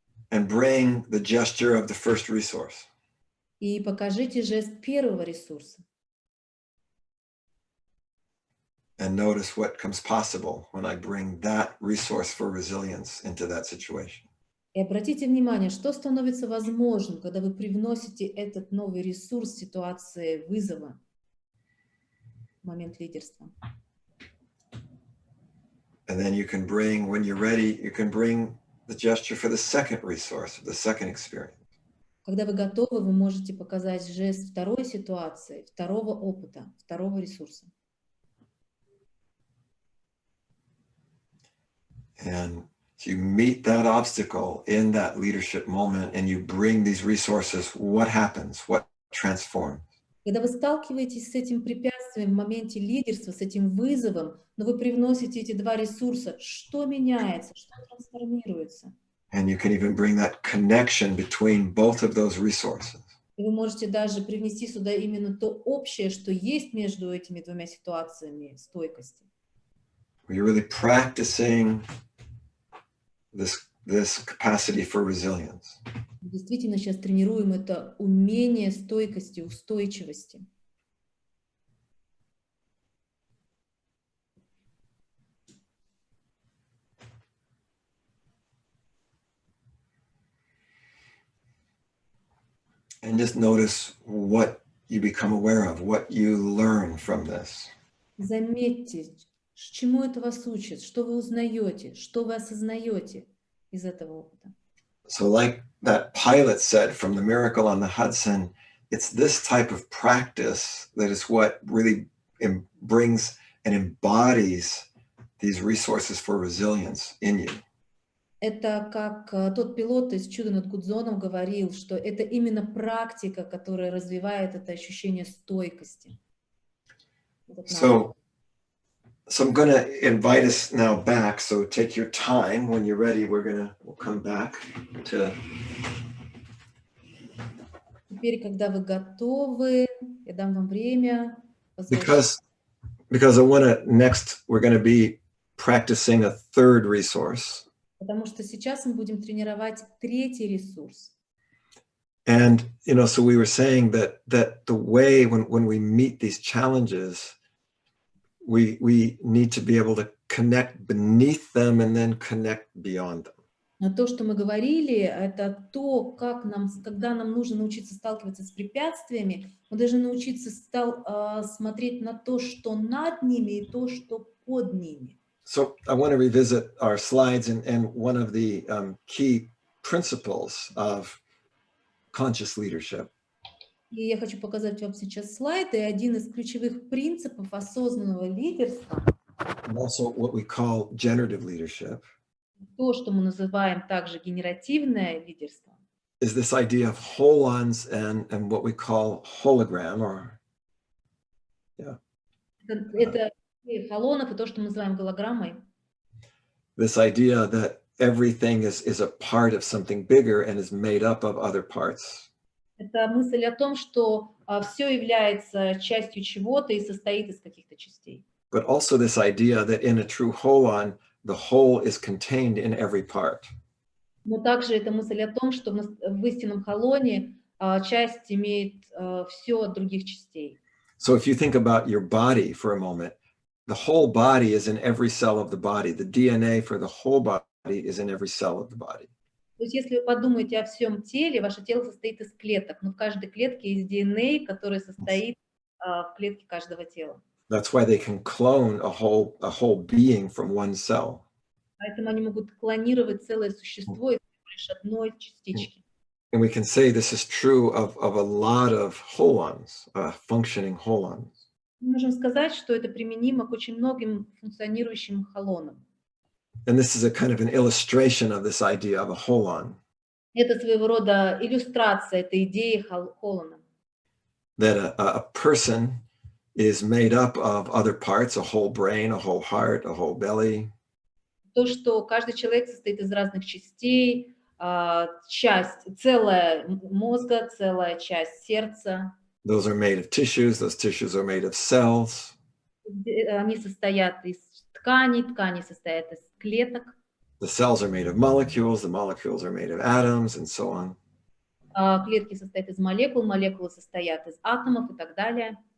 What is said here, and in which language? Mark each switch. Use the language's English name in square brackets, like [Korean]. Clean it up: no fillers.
[English] And bring the gesture of the first resource. [Russian] И покажите жест первого ресурса. [English] And notice what comes possible when I bring that resource for resilience into that situation. [Russian] И обратите внимание, что становится возможным, когда вы привносите этот новый ресурс в ситуации вызова, в момент лидерства. [English] And then you can bring, when you're ready, you can bring the gesture for the second resource, the second experience. [Russian] Когда вы готовы, вы можете показать жест второй ситуации, второго опыта, второго ресурса. [English] And you meet that obstacle in that leadership moment and you bring these resources, what happens? What transforms? [Russian] Когда вы сталкиваетесь с этим препятствием в моменте лидерства, с этим вызовом, но вы привносите эти два ресурса, что меняется, что трансформируется? [English] And you can even bring that connection between both of those resources. [Russian] И вы можете даже привнести сюда именно то общее, что есть между этими двумя ситуациями стойкости. [English] You're really practicing this capacity for resilience. [Russian] Действительно, сейчас тренируем это умение стойкости, устойчивости. [English] And just notice what you become aware of, what you learn from this. [Russian] Заметьте, чему это вас учит, что вы узнаете, что вы осознаете из этого опыта. [English] So like that pilot said from the Miracle on the Hudson, it's this type of practice that is what really brings and embodies these resources for resilience in you. [Russian] Это как тот пилот из «Чуда над Гудзоном» говорил, что это именно практика, которая развивает это ощущение стойкости. [English] So I'm going to invite us now back. So take your time. When you're ready, we'll come back to. [Russian] Теперь, когда вы готовы, я дам вам время. [English] Because I want to next, we're going to be practicing a third resource. [Russian] Потому что сейчас мы будем тренировать третий ресурс. [English] And, so we were saying that the way when we meet these challenges, we need to be able to connect beneath them and then connect beyond them. [Russian] Но то, что мы говорили, это то, когда нам нужно научиться сталкиваться с препятствиями, мы должны научиться смотреть на то, что над ними, и то, что под ними. [English] So I want to revisit our slides and one of the key principles of conscious leadership. [Russian] И я хочу показать вам сейчас слайд, и один из ключевых принципов осознанного лидерства, [English] And also what we call generative leadership, [Russian] то, что мы называем также генеративное лидерство, [English] is this idea of holons and what we call hologram, or [Russian] это холонов и то, что мы называем голограммой. [English] This idea that everything is a part of something bigger and is made up of other parts. [Russian] Это мысль о том, что все является частью чего-то и состоит из каких-то частей. [English] But also this idea that in a true holon, the whole is contained in every part. [Russian] Но также это мысль о том, что в истинном холоне часть имеет все от других частей. [English] So if you think about your body for a moment, the whole body is in every cell of the body. The DNA for the whole body is in every cell of the body. [Russian] То есть если вы подумаете о всем теле, ваше тело состоит из клеток, но в каждой клетке есть DNA, который состоит в клетке каждого тела. [English] That's why they can clone a whole being from one cell. [Russian] Поэтому они могут клонировать целое существо из лишь одной частички. [English] And we can say this is true of a lot of holons, functioning holons. [Russian] Мы можем сказать, что это применимо к очень многим функционирующим холонам. [English] And this is a kind of an illustration of this idea of a holon. [Russian] Это своего рода иллюстрация этой идеи Холлана. [English] That a person is made up of other parts, a whole brain, a whole heart, a whole belly. [Russian] То, что каждый человек состоит из разных частей, часть, целая мозга, целая часть сердца. [English] Those are made of tissues. Those tissues are made of cells. [Russian] Они состоят из тканей, ткани состоят из клеток. [English] The cells are made of molecules. The molecules are made of atoms, and so on. [Russian] Клетки состоят из молекул, молекулы состоят из атомов и так далее.